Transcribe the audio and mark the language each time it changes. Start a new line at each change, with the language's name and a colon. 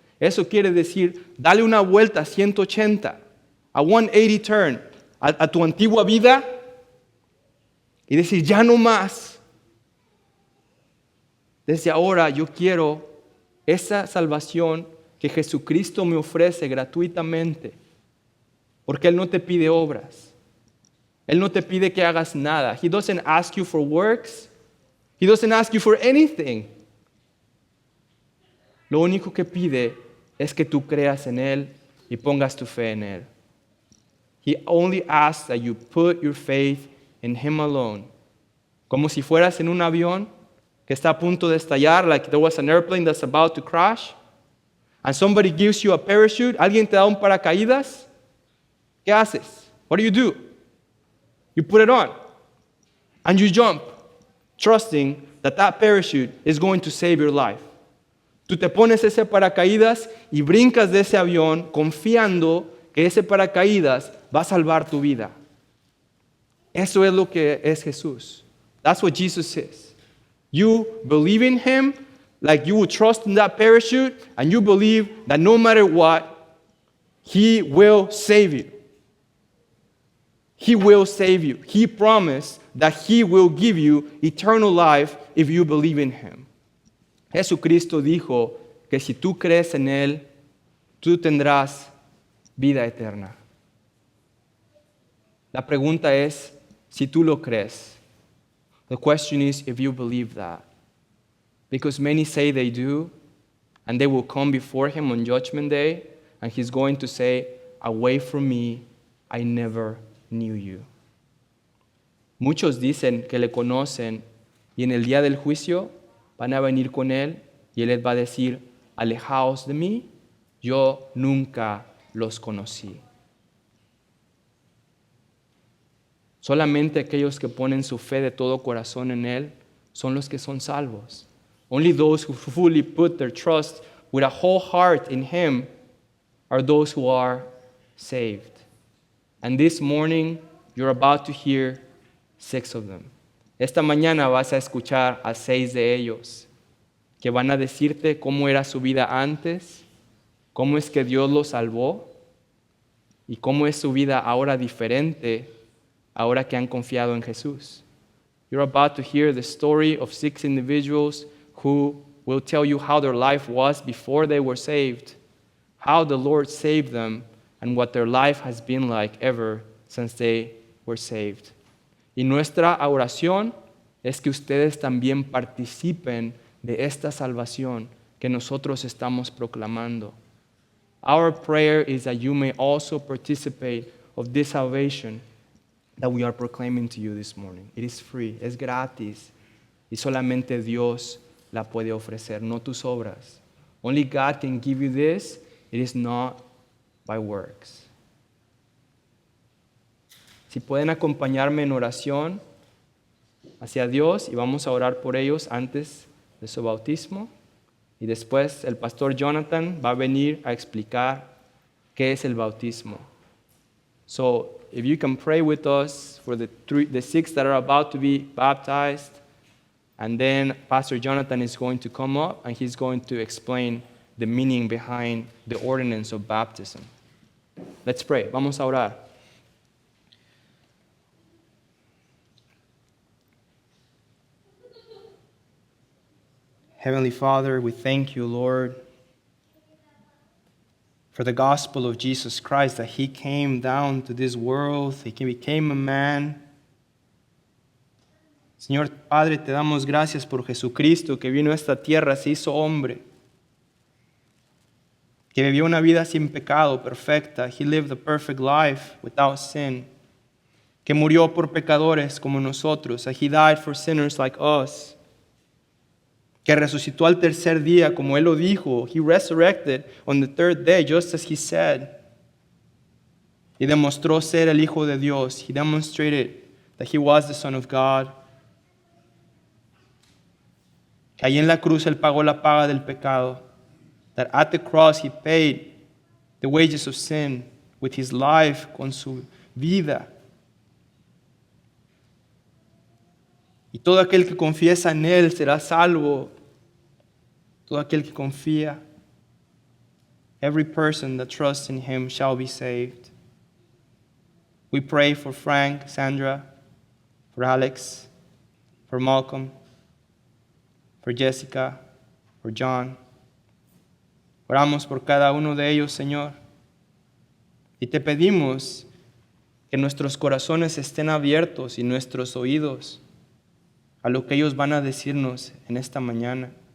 Spanish: Eso quiere decir, dale una vuelta a 180, a
English: 180 turn,
Spanish: a tu antigua vida y decir, ya no más. Desde ahora yo quiero esa salvación que Jesucristo me ofrece gratuitamente, porque Él no te pide obras. Él no te pide que hagas nada.
English: He doesn't ask you for works. He doesn't ask you for anything.
Spanish: Lo único que pide es que tú creas en Él y pongas tu fe en Él.
English: He only asks that you put your faith in Him alone.
Spanish: Como si fueras en un avión que está a punto de estallar,
English: like there was an airplane that's about to crash, and somebody gives you a parachute,
Spanish: alguien te da un paracaídas, ¿qué haces?
English: What do? You put it on, and you jump, trusting that parachute is going to save your life.
Spanish: Tú te pones ese paracaídas y brincas de ese avión confiando que ese paracaídas va a salvar tu vida. Eso es lo que es Jesús.
English: That's what Jesus is. You believe in Him like you would trust in that parachute, and you believe that no matter what, He will save you. He will save you. He promised that He will give you eternal life if you believe in Him.
Spanish: Jesucristo dijo que si tú crees en Él, tú tendrás vida eterna. La pregunta es si tú lo crees.
English: The question is if you believe that. Because many say they do, and they will come before Him on Judgment Day, and He's going to say, "Away from me, I never knew you."
Spanish: Muchos dicen que le conocen y en el día del juicio van a venir con Él y Él les va a decir, alejaos de mí, yo nunca los conocí. Solamente aquellos que ponen su fe de todo corazón en Él son los que son salvos.
English: Only those who fully put their trust with a whole heart in Him are those who are saved. And this morning, you're about to hear 6 of them.
Spanish: Esta mañana vas a escuchar a 6 de ellos que van a decirte cómo era su vida antes, cómo es que Dios los salvó y cómo es su vida ahora diferente, ahora que han confiado en Jesús.
English: You're about to hear the story of 6 individuals who will tell you how their life was before they were saved, how the Lord saved them, and what their life has been like ever since they were saved.
Spanish: Y nuestra oración es que ustedes también participen de esta salvación que nosotros estamos proclamando.
English: Our prayer is that you may also participate of this salvation that we are proclaiming to you this morning. It is free,
Spanish: es gratis, y solamente Dios la puede ofrecer, no tus obras.
English: Only God can give you this. It is not by works.
Spanish: Si pueden acompañarme en oración hacia Dios y vamos a orar por ellos antes de su bautismo y después el pastor Jonathan va a venir a explicar qué es el bautismo.
English: So, if you can pray with us for the 6 that are about to be baptized, and then Pastor Jonathan is going to come up and he's going to explain the meaning behind the ordinance of baptism. Let's pray.
Spanish: Vamos a orar.
English: Heavenly Father, we thank you, Lord, for the gospel of Jesus Christ, that He came down to this world, He became a man.
Spanish: Señor Padre, te damos gracias por Jesucristo, que vino a esta tierra, se hizo hombre, que vivió una vida sin pecado, perfecta.
English: He lived a perfect life without sin,
Spanish: que murió por pecadores como nosotros,
English: that He died for sinners like us,
Spanish: que resucitó al tercer día, como Él lo dijo.
English: He resurrected on the 3rd day, just as He said.
Spanish: Y demostró ser el Hijo de Dios.
English: He demonstrated that He was the Son of God.
Spanish: que ahí en la cruz Él pagó la paga del pecado,
English: that at the cross He paid the wages of sin with His life,
Spanish: con su vida. Y todo aquel que confiesa en Él será salvo. Todo aquel que confía,
English: every person that trusts in Him shall be saved. We pray for Frank, Sandra, for Alex, for Malcolm, for Jessica, for John.
Spanish: Oramos por cada uno de ellos, Señor. Y te pedimos que nuestros corazones estén abiertos y nuestros oídos a lo que ellos van a decirnos en esta mañana.